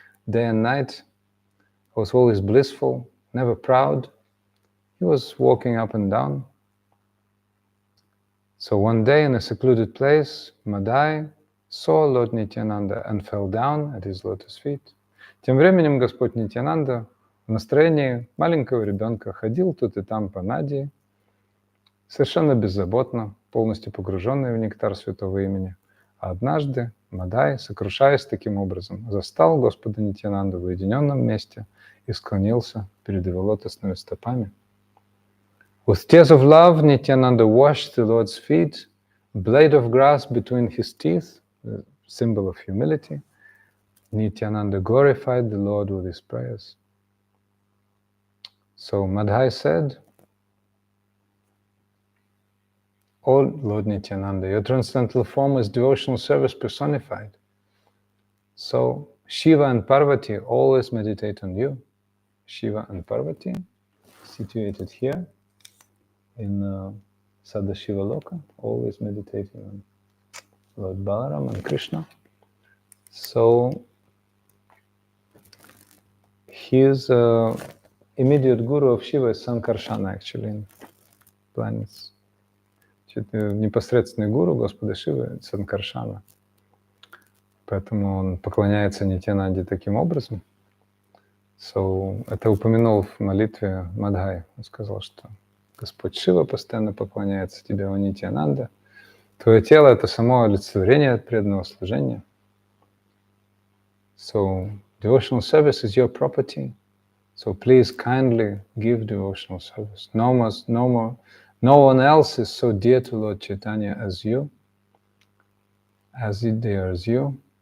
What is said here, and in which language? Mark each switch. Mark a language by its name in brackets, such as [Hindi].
[English] Day and night, he was always blissful, never proud. He was walking up and down. So one day in a secluded place, Madhai saw Lord Nityananda and fell down at his lotus feet. [Russian] Тем временем Господь Нитянанда в настроении маленького ребенка ходил тут и там по Надии, совершенно беззаботно, полностью погруженный в нектар святого имени. А однажды Мадхай, сокрушаясь таким образом, застал Господа Нитянанду в уединенном месте и склонился перед его лотосными стопами. [English] With tears of love, Nityananda washed the Lord's feet, blade of grass between his teeth, the symbol of humility. Nityananda glorified the Lord with his prayers. So Madhai said, Oh Lord Nityananda, your transcendental form is devotional service personified. So Shiva and Parvati always meditate on you. Shiva and Parvati, situated here in Sadashiva Loka, always meditating on Lord Balaram and Krishna. So his immediate guru of Shiva is Sankarsana, actually, in planets. [Russian] Непосредственный гуру Господа Шивы — Санкаршана. Поэтому он поклоняется Нитьянанде таким образом. So, это упомянул в молитве Мадхай. Он сказал, что Господь Шива постоянно поклоняется тебе, о Нитьянанда. Твое тело — это само олицетворение преданного служения. [English] So, devotional service is your property. So please kindly give devotional service. No one else is so dear to Lord Chaitanya as you, as dear as you.